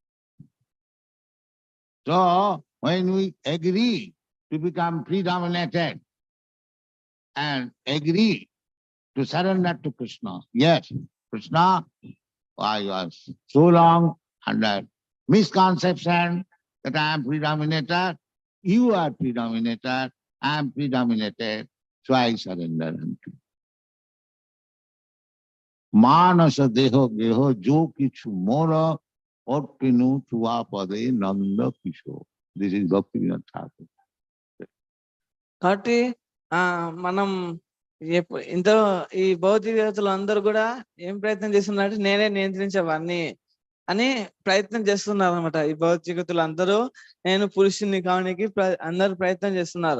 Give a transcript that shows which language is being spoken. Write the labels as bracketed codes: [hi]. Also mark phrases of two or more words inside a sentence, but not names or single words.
[en] So, when we agree to become predominated and agree to surrender to Krishna. Yes, Krishna, I was so long under misconception that I am predominator, you are predominator, I am predominated, so I surrender unto you. [bn] মানস দেহ গেহ যো কিছু মোর অর্পিনু তুয়া পদে নন্দ কিশো. This is Bhaktivinoda Thakur. [te] కాబట్టి మనం ఇంత ఈ భౌతికతలు అందరూ కూడా ఏం ప్రయత్నం చేస్తున్నారంటే నేనే నియంత్రించేవాడిని, అని ప్రయత్నం చేస్తున్నారు అనమాట. ఈ భౌతికతులు అందరూ నేను పురుషుని కావడానికి అందరూ ప్రయత్నం చేస్తున్నారు.